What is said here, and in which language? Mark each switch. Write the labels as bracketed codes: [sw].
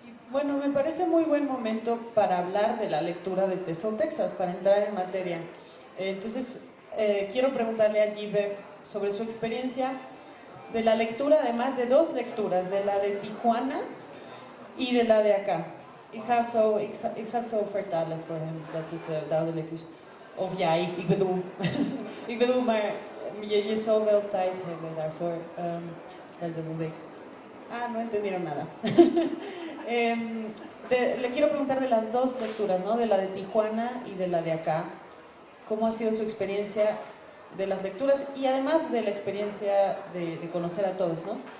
[es] Bueno, me parece muy buen momento para hablar de la lectura de Tesoro, Texas, para entrar en materia. Entonces, quiero preguntarle a Gibe sobre su experiencia de la lectura, además de dos lecturas, de la de Tijuana y de la de acá. [nl] Ik ga zo vertalen voor hem, dat het duidelijk is. Of ja, ik bedoel, maar je zal wel tijd hebben daarvoor. [es] Dat bedoel ik. Ah, no entendieron nada. Le quiero preguntar de las dos lecturas, ¿no? De la de Tijuana y de la de acá. ¿Cómo ha sido su experiencia de las lecturas y además de la experiencia de conocer a todos, ¿no?